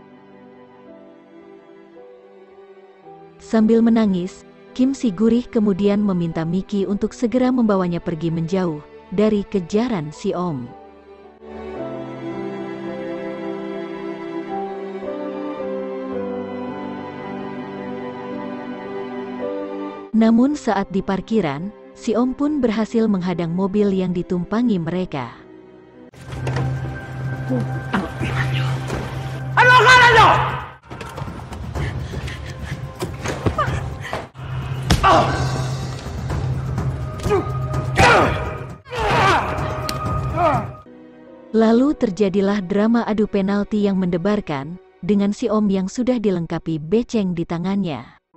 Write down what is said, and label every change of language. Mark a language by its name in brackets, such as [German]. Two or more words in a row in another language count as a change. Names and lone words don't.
[Indonesian] Sambil menangis, Kim Si-gurih kemudian meminta Miki untuk segera membawanya pergi menjauh dari kejaran Si-om. Namun saat di parkiran, Si-om pun berhasil menghadang mobil yang ditumpangi mereka. [Filipino] Ano akala nyo? [Indonesian] Lalu terjadilah drama adu penalti yang mendebarkan, dengan Si-om yang sudah dilengkapi beceng di tangannya.